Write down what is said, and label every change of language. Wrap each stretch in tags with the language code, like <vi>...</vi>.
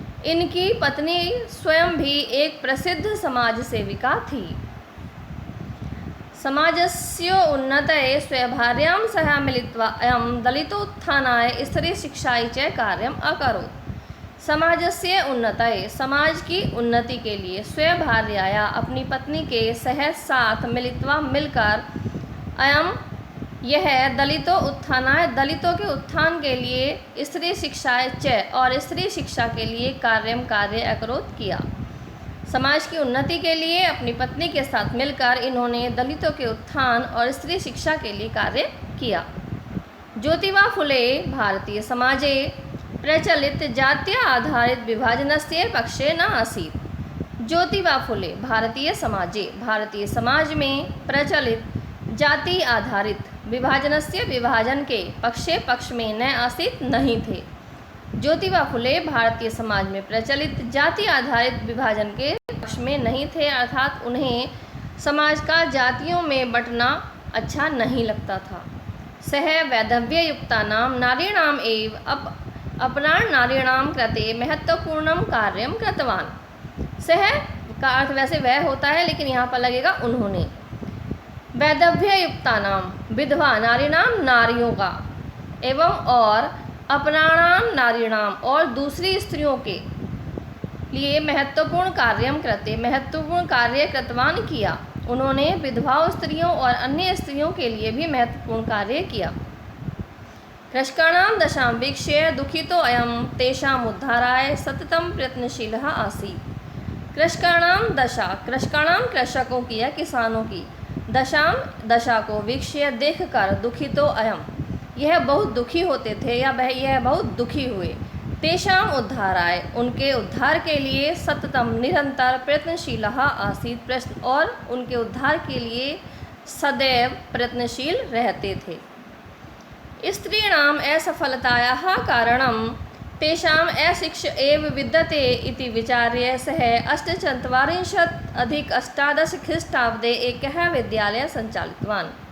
<hi>इनकी पत्नी स्वयं भी एक प्रसिद्ध समाजसेविका थी।</hi> <sa>समाजस्य उन्नतये स्वभार्यां सह मिलित्वा अयं दलितोत्थानाय स्त्रीशिक्षायै च कार्यम् अकरोत्।</sa> <hi>समाजस्य उन्नतये, समाज की उन्नति के लिए, स्वभार्याया अपनी पत्नी के सह साथ, मिलित्वा मिलकर, अयम यह दलितों उत्थानाय दलितों के उत्थान के लिए, स्त्री शिक्षाएं च और स्त्री शिक्षा के लिए कार्य अकरोत किया। समाज की उन्नति के लिए अपनी पत्नी के साथ मिलकर इन्होंने दलितों के उत्थान और स्त्री शिक्षा के लिए कार्य किया।</hi> <sa>ज्योतिबा फुले भारतीय समाजे प्रचलित जातीय आधारित विभाजनस्य पक्षे न आसीत्।</sa> <hi>ज्योतिबा फुले भारतीय समाज में प्रचलित जाति आधारित विभाजनस्य विभाजन के पक्ष में न आसीत् नहीं थे। ज्योतिबा फुले भारतीय समाज में प्रचलित जाति आधारित विभाजन के पक्ष में नहीं थे, अर्थात उन्हें समाज का जातियों में बंटना अच्छा नहीं लगता था।</hi> <sa>सह वैधव्ययुक्तानां नारीणाम् एव अपराण नारीणां कृते महत्वपूर्णं कार्यं कृतवान्।</sa> <hi>सह का अर्थ वैसे वह होता है, लेकिन यहाँ पर लगेगा उन्होंने। वैधव्ययुक्तानाम विधवा नारीणाम नारियों का, एवं और अपराणाम नारीणाम और दूसरी स्त्रियों के लिए महत्वपूर्ण कार्य कृतवान किया। उन्होंने विधवाओं स्त्रियों और अन्य स्त्रियों के लिए भी महत्वपूर्ण कार्य किया।</hi> <sa>कृषकाणां दशां वीक्ष्य दुखितो अयं तेषाम् उद्धाराय सततं प्रयत्नशीलः आसीत्।</sa> <hi>कृषकाणां कृषकों की या किसानों की, दशा को वीक्ष्य देखकर दुखितो अयम यह बहुत दुखी होते थे या यह बहुत दुखी हुए। तेषाम उद्धाराय उनके उद्धार के लिए, सततम निरंतर, प्रयत्नशीलः आसीत् प्रश्न और उनके उद्धार के लिए सदैव प्रयत्नशील रहते थे।</hi> <sa>स्त्रीणाम असफलतायाः कारणं तेषाम् अशिक्ष एव विद्यते इति विचार्य सः 48 अधिक 18 ख्रीष्टाब्दे एकः विद्यालयः सञ्चालितवान्।</sa>